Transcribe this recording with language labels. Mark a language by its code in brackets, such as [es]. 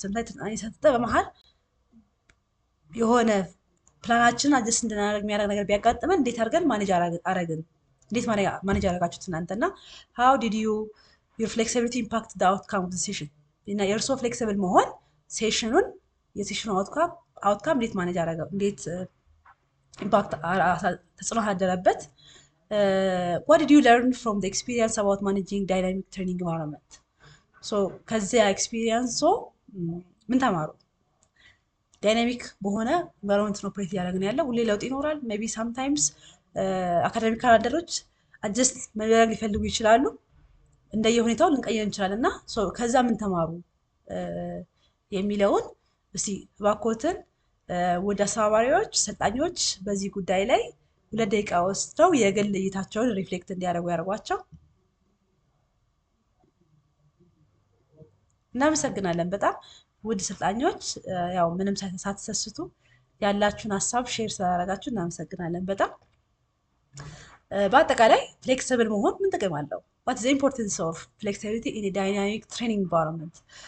[am] ስልጠና እየሰጠ በመሃል የሆነ ፕላናችንን አጀስት እንድናደርግ የሚያደርግ ነገር ቢያጋጥመን እንዴት አድርገን ማኔጅ አረግን? እንዴት ማኔጅ አደረጋችሁት እናንተና [en] how did your flexibility impact the outcome of the session? [am] እና የእርሶ ፍሌክሲብል መሆን የሴሽኑ አውትካም እንዴት ማኔጅ አደረገው? እንዴት ኢምፓክት ተጽዕኖ አደረበት? [en] what did you learn from the experience about managing dynamic training environment? [am] ሶ ከዚያ ኤክስፒሪየንስ ምን ተማሩ? ዳይናሚክ በሆነ ኢንቫይሮንመንት ነው ኦፕሬት እያደረግን ያለው። ሁሌ ለውጥ ይኖራል። ሜይ ቢ ሳምታይምስ አካዳሚክ ካላንደሮች አጀስት መደረግ ሊፈልጉ ይችላሉ። እንደየሁኔታው ልንቀይር እንችላለን እና ከዛ ምን ተማሩ የሚለውን እስቲ እባክዎትን ወደ አስተባባሪዎች፣ ሰልጣኞች በዚህ ጉዳይ ላይ 2 ደቂቃ ወስደው የግል እይታቸውን ሪፍሌክት እንዲያደርጉ ያደርጓቸው። እናመሰግናለን በጣም ውድ ሰልጣኞች። ያው ምንም ሳትሰስቱ ያላችሁን ሀሳብ ሼር ስላደረጋችሁ እናመሰግናለን በጣም። በአጠቃላይ ፍሌክሲብል መሆን ምን ጥቅም አለው? [en] what is the importance of flexibility in a dynamic training environment?